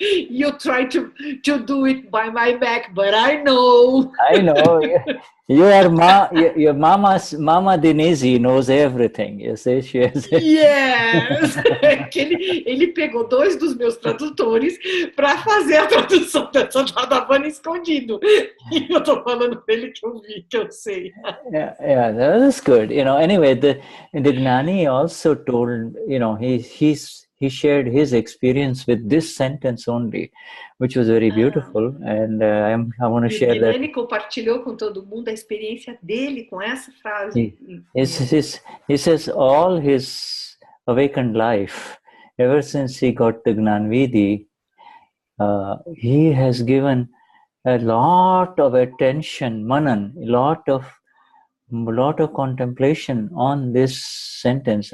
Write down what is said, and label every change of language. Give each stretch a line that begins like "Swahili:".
English: You try to do it by my back, but I know. I know. Your mama Denize knows everything. You see, she has. Yes.
Portuguese: ele pegou 2 dos meus tradutores para fazer a tradução dessa da Vani escondido. E eu tô falando dele que eu vi, que eu sei.
English: Yeah, that's good. Anyway, the Gnani also told, he shared his experience with this sentence only, which was very beautiful, and I want to share that.
Portuguese: Ele compartilhou com todo mundo a experiência dele com essa frase.
English: He says all his awakened life, ever since he got the Gnanvidhi, he has given a lot of attention, manan, a lot of contemplation on this sentence.